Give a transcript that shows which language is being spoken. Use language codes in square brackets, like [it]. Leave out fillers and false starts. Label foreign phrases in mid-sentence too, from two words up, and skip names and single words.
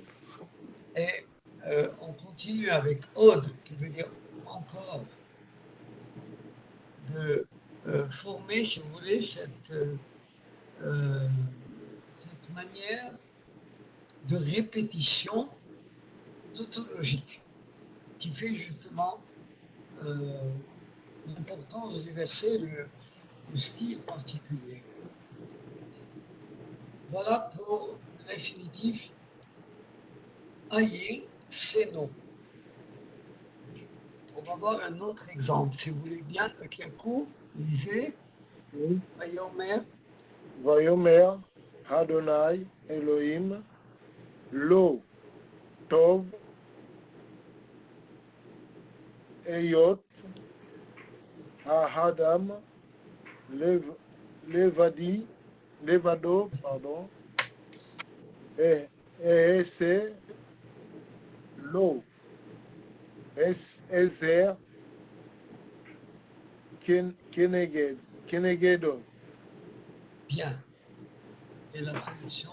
[fr] et on continue avec Od, qui veut dire encore, de former, si vous voulez, cette manière de répétition tautologique qui fait justement l'importance du verset, le style particulier. Voilà pour l'infinitif Aïe, c'est non. On va voir un autre exemple. Si vous voulez bien, Kiakou, lisez, Oui. [he] ויאמר, ויאמר, ה', אלהים, לא, טוב, היות, האדם, לבדו, pardon, et אעשה, לו, עזר, כנגדו. [fr] bien. Et la traduction,